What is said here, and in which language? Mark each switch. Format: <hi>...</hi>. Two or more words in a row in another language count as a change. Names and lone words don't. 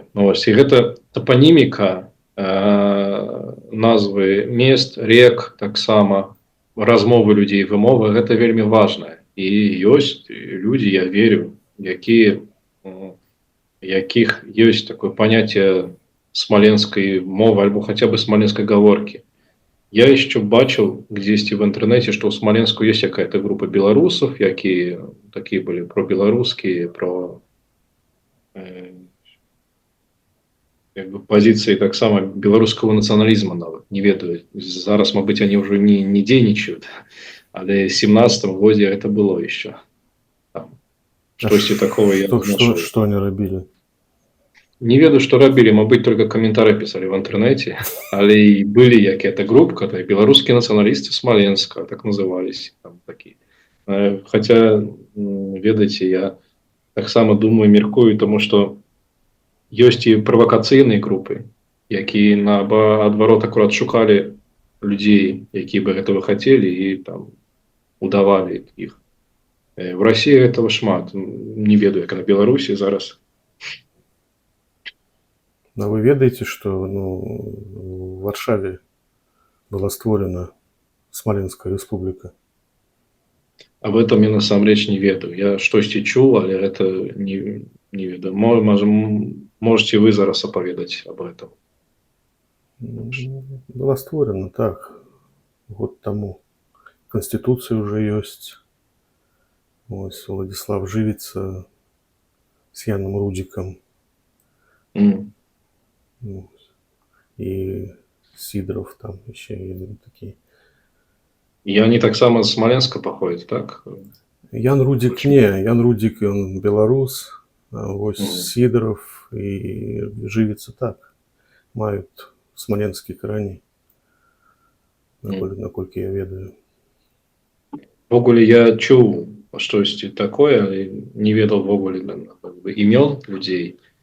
<be>Ну, вось, і гэта топаніміка, назвы мест, рек, таксама размовы людзей, вымовы, гэта вельмі важна. І ёсць людзі, я верю, якіх ёсць такое паняцце смоленской мовы, альбо</be> <ru>хотя бы смоленской говорки. Я еще бачил где-то в интернете, что у Смоленску есть какая-то группа белорусов, якія такие были пробелорусские, про как бы позиции так само белорусского национализма нават.</ru> <be>Не ведаю. Зараз, мабыць,</be> <ru>они уже не дзейнічаюць. Але в 17-м году это было еще.</ru> <be>Штосьці такого я не знайшов.</be> <ru>Что они робили?</ru> <be>Не ведаю, што рабілі, мабыць, только каментары пісалі в інтэрнэце, але і былі якія-то групка, беларускія нацыяналісты Смоленска, так назывались там такі. Хотя, ведаеце, я таксама думаю, меркую, тому што ёсць і правакацыйныя групы, якія наадварот акурат шукалі людзей, якія бы гэтага хацелі і там удавалі іх.</be> <ru>В России этого</ru> <be>шмат, не ведаю, як на Беларусі зараз. А вы ведаеце, што в Варшаве была створена Смоленская рэспубліка?</be> <ru>Об этом</ru> <be>я насамрэч не ведаю. Я штосьці чуў, але гэта не ведаю.</be> <ru>Можете вы</ru> <be>зараз апаведаць</be> <ru>об этом?</ru> <be>Была створена, так, год тому.</be> <ru>Конституция уже</ru> <be>ёсць. Ось Владислав Живица с Яном Рудиком.</be> <ru>И Сидоров там еще такие. И они</ru> <be>таксама з Смоленска паходзяць, так? Ян Рудик не, Ян Рудик он беларус, а вось Сидоров и Живица так маюць смоленские карані, наколькі я ведаю. Ввогуле я чуў штосьці такое, але не ведаў ввогуле імён людзей.</be>